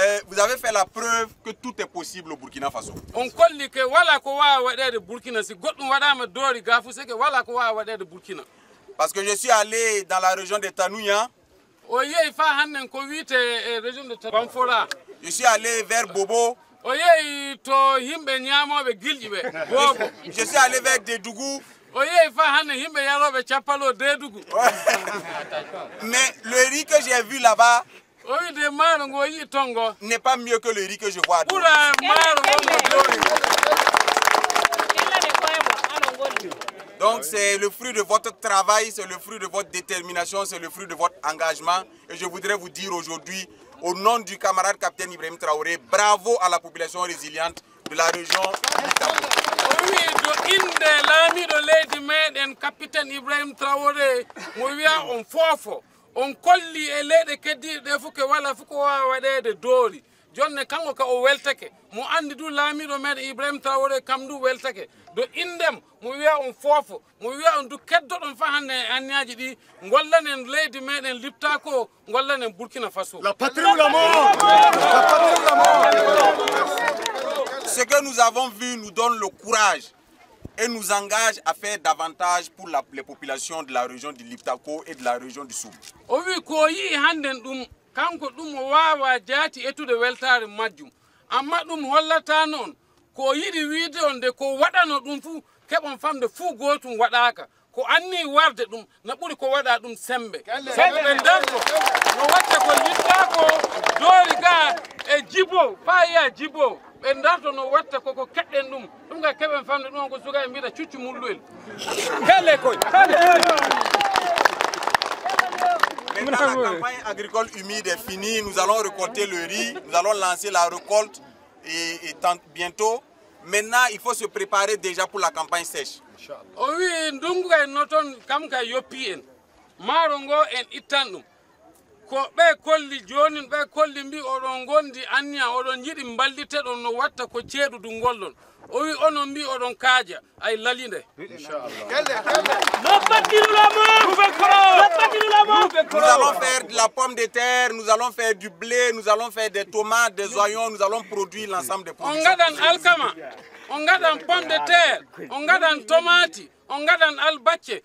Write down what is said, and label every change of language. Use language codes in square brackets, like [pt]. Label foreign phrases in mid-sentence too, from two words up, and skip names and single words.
[fr] vous avez fait la preuve que tout est possible au Burkina Faso. [ff] On kolli ke wala ko wa wadede Burkina si goddum wadama dori gafu se ke wala ko wa wadede Burkina. [fr] Parce que je suis allé dans la région de Tanouya. [ff] O yeyi fa hannen ko wiite [fr] région de Bamfora. Je suis allé vers Bobo. [ff] O yeyi to himbe nyaamobe gilji be Bobo. [fr] Je suis allé vers Dédougou. [ff] O yeyi fa hannen himbe yarobe chapalo Dédougou. [fr] Mais le riz que j'ai vu là-bas n'est pas mieux que le riz que je vois à Dori. Donc c'est le fruit de votre travail, c'est le fruit de votre détermination, c'est le fruit de votre engagement. Et je voudrais vous dire aujourd'hui, au nom du camarade capitaine Ibrahim Traoré, bravo à la population résiliente de la région du Tapo. [ff] On kolli e leɗe keddiɗe fof ke wala fof ko wawa waɗede doori jonne kanko ka o weltake mo andi du laamiɗo meɗen Ibrahima Traoré kam du weltake do indem mo wiya on foofo mo wiya on du keddoɗon fa hande anniyaji ɗi gollanen leydi meɗen lipta ko gollanen Burkina Faso. [fr] La patrie ou la mort. La patrie ou la mort. Ce que nous avons vu nous donne le courage et nous engage à faire davantage pour les populations de la région du Liptako et de la région du Soum. [ff] Ovi ko yi handen dum kanko dum wawa jati etude weltare majjum amma dum hollata non ko yidi wiide on de ko wadano dum fu kebon famde fu gotum wadaka ko anni warde dum na buri ko wada dum sembe be darto no watta ko Liptako dori ga e jibo fa ya jibo be darto no watta ko kedden dum ga keben famde dum ko suga e mbida cuccu mulluel kale ko [fr] Maintenant, la campagne agricole humide est finie. Nous allons récolter le riz. Nous allons lancer la récolte et bientôt. Maintenant, il faut se préparer déjà pour la campagne sèche. Oui, [ff] ndungu kay noton kam kay yoppi en. Marongo en itandum. Ko be kolli joni be kolli mbi odon gondi anniya odon yidi mballite don no watta ko ceedu du gollon. O wi onon mbi odon kaaja ay lalinde. [fr] Nous allons faire de la pomme de terre, nous allons faire du blé, nous allons faire des tomates, des oignons, nous allons produire l'ensemble des produits. [ff] On gadan alkama, on gadan [fr] pomme de terre, [ff] on gadan tomati, on gadan albacce.